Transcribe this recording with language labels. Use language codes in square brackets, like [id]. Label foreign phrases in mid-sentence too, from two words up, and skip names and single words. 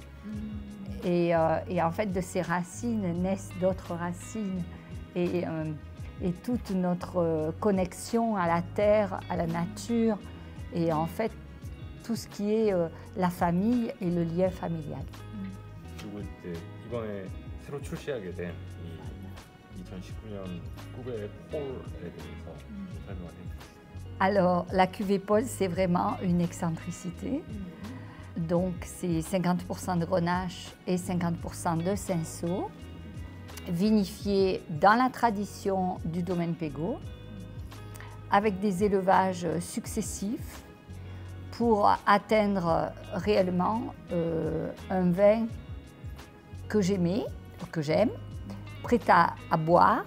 [fr] Et en fait, de ces racines naissent d'autres racines. Et toute notre connexion à la terre, à la nature, et en fait, tout ce qui est la famille et le lien familial. [ko] 그리고 이제 이번에 새로 출시하게 된 이 2019년 쿠베 폴에 대해서 좀 설명을 해주세요. [fr] Alors, la cuvée Paul, c'est vraiment une excentricité. Donc, c'est 50% de Grenache et 50% de Cinsault, vinifié dans la tradition du domaine Pégot, avec des élevages successifs pour atteindre réellement un vin que j'aimais, que j'aime, prêt à boire.